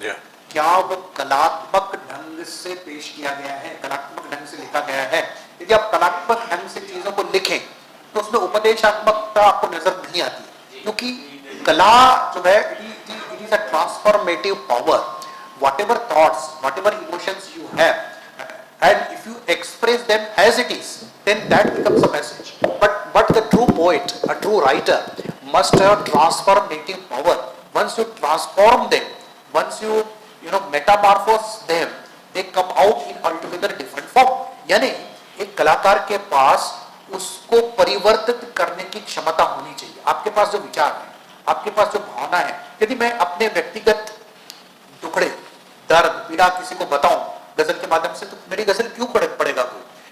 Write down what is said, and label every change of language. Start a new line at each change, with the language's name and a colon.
Hindi: जी क्या वो कलात्मक ढंग से पेश किया गया है, कलात्मक ढंग से लिखा गया है? यदि आप कलात्मक ढंग से चीजों को लिखें तो उसमें उपदेशात्मकता आपको नजर नहीं आती, क्योंकि कला जो है
English: It is a transformative power. whatever thoughts, whatever emotions you have, and if you express them as it is, then that becomes a message. But the true poet, a true writer, must have transformative power. Once you transform them, once you metamorphose them, they come out in altogether different form.
Hindi: यानी एक कलाकार के पास उसको परिवर्तित करने की क्षमता होनी चाहिए। आपके पास जो विचार है, आपके पास जो भावना है, यदि मैं अपने व्यक्तिगत टुकड़े, दर्द, पीड़ा किसी को बताऊं गजल के माध्यम से, तो मेरी गजल क्यों पड़ेगा कोई?